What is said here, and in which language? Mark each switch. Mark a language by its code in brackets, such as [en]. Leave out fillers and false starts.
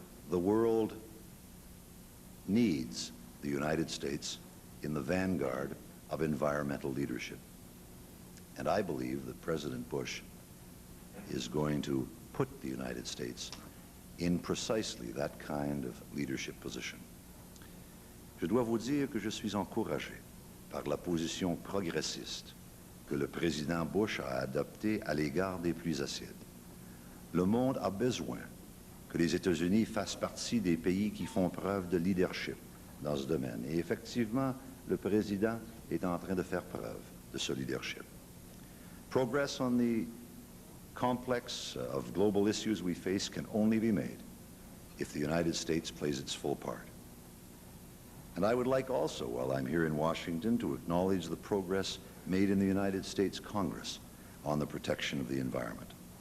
[en] The world needs the United States in the vanguard of environmental leadership. And I believe that President Bush is going to put the United States in precisely that kind of leadership position. [fr] Je dois vous dire que je suis encouragé par la position progressiste que le président Bush a adoptée à l'égard des pluies acides. Le monde a besoin que les États-Unis fassent partie des pays qui font preuve de leadership dans ce domaine. Et effectivement, le président est en train de faire preuve de ce leadership. [en] Progress on the complex of global issues we face can only be made if the United States plays its full part. And I would like also, while I'm here in Washington, to acknowledge the progress made in the United States Congress on the protection of the environment.